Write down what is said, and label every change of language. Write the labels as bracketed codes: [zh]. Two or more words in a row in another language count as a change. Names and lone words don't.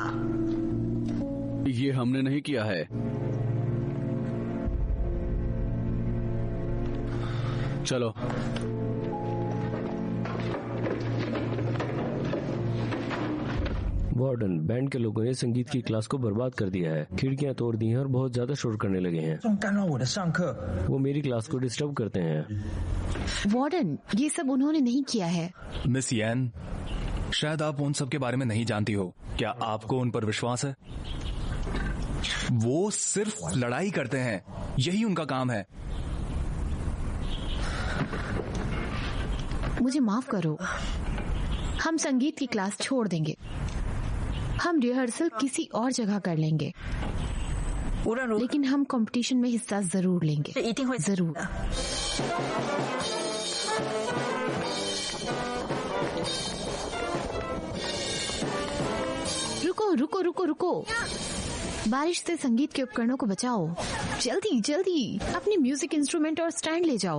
[hi] ये हमने नहीं किया है। चलो। वार्डन, बैंड के लोगों ने संगीत की क्लास को बर्बाद कर दिया है। खिड़कियां तोड़ दी हैं और बहुत ज्यादा शोर करने लगे हैं। [zh] 总干扰我的上课。 [hi] वो मेरी क्लास को डिस्टर्ब करते हैं। वार्डन, ये सब उन्होंने नहीं किया है। मिस यैन, शायद आप उन सब के बारे में नहीं जानती हो। क्या आपको उन पर विश्वास है? वो सिर्फ लड़ाई करते हैं, यही उनका काम है। मुझे माफ करो, हम संगीत की क्लास छोड़ देंगे। हम रिहर्सल किसी और जगह कर लेंगे, [zh] 无论如何， [hi] लेकिन हम कंपटीशन में हिस्सा जरूर लेंगे। [zh] 是一定会 [hi] जरूर। [zh] 的。 [hi] रुको रुको रुको रुको, बारिश से संगीत के उपकरणों को बचाओ। जल्दी जल्दी अपने [en] music instrument [hi] और स्टैंड ले जाओ।